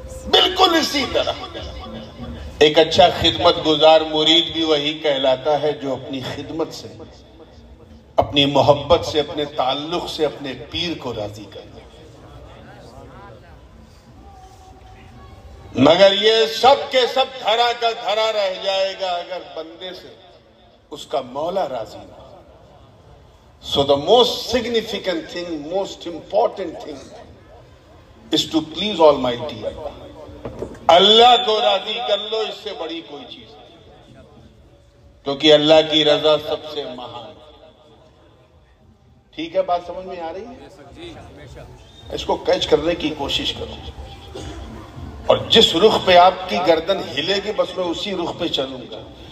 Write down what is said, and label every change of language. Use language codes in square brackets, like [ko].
[ur] بالکل اسی طرح ایک اچھا خدمت گزار مرید بھی وہی کہلاتا ہے جو اپنی خدمت سے، اپنی محبت سے، اپنے تعلق سے اپنے پیر کو راضی کر دے. مگر یہ سب کے سب دھرا کا دھرا رہ جائے گا اگر بندے سے اس کا مولا راضی نہ. [en] So the most significant thing, most important thing is to please Almighty Allah. [ur] اللہ کو راضی کر لو، اس سے بڑی کوئی چیز نہیں، کیونکہ اللہ کی رضا سب سے مہان ہے. ٹھیک ہے، بات سمجھ میں آ رہی ہے؟ اس کو کیچ کرنے کی کوشش کرو، اور جس رخ پہ آپ کی گردن ہلے گی بس میں اسی رخ پہ چلوں گا.